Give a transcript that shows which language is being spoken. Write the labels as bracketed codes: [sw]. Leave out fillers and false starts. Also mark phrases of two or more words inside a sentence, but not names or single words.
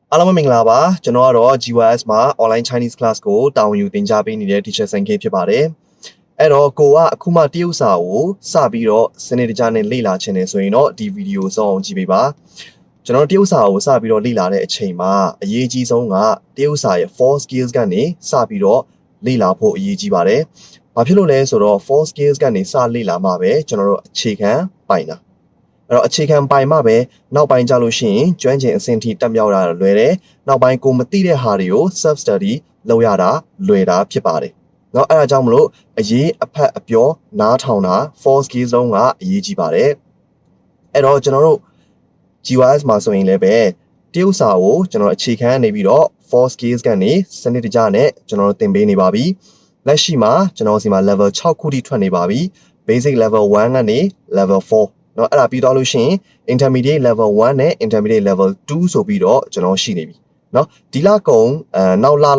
[my] အားလုံးမင်္ဂလာပါကျွန်တော်ကတော့ GYS မှာ [en] online Chinese class [my] ကိုတာဝန်ယူသင်ကြားပေးနေတဲ့ teacher ဆန်ခေဖြစ်ပါတယ်အဲ့တော့ကိုကအခုမှတရုတ်စာကိုစပြီးတော့စနစ်တကျနဲ့လေ့လာခြင်းနေဆိုရင်တော့ဒီဗီဒီယိုစောင့်အောင်ကြည့်ပေးပါကျွန်တော်တရုတ်စာကိုစပြီးတော့လေ့လာတဲ့အချိန်မှာအရေးကြီးဆုံးကတရုတ်စာရဲ့ 4 skills ကနေစပြီးတော့လေ့လာဖို့အရေးကြီးပါတယ်ဘာဖြစ်လို့လဲဆိုတော့ 4 skills ကနေစလေ့လာမှပဲကျွန်တော်တို့အခြေ ခံပိုင်တာအဲ့တော့အခြေခံပိုင်မှပဲနောက်ပိုင်းကြလို့ရှိရင်ကျွမ်းကျင်အဆင့်ထိတက်မြောက်တာလွယ်တယ်နောက်ပိုင်းကိုမသိတဲ့ဟာတွေကို [en] self study [my] လုပ်ရတာလွယ်တာဖြစ်ပါတယ်เนาะအဲ့ဒါကြောင့်မလို့အရေးအဖက်အပြောနားထောင်တာ4 skills လုံးကအရေးကြီးပါတယ်အဲ့တော့ကျွန်တော်တို့ GYS မှာဆိုရင်လည်းပဲတရုတ်စာကိုကျွန်တော်အခြေခံနေ ပြီးတော့ 4 skills ကနေစနစ်တကျနဲ့ကျွန်တော်တို့သင်ပေးနေပါပြီလက်ရှိမှာကျွန်တော်စီမှာ level 6ခုထိထွက်နေပါပြီ [en] basic level 1 [my] ကနေ level 4เนาะအဲ့ဒါပြီးတော့လို့ရှိရင် [en] intermediate level 1 [my] နဲ့ [en] intermediate level 2 [my] ဆိုပြီးတော့ကျွန်တော်ရှိနေပြီเนาะဒီလကုံနောက်လ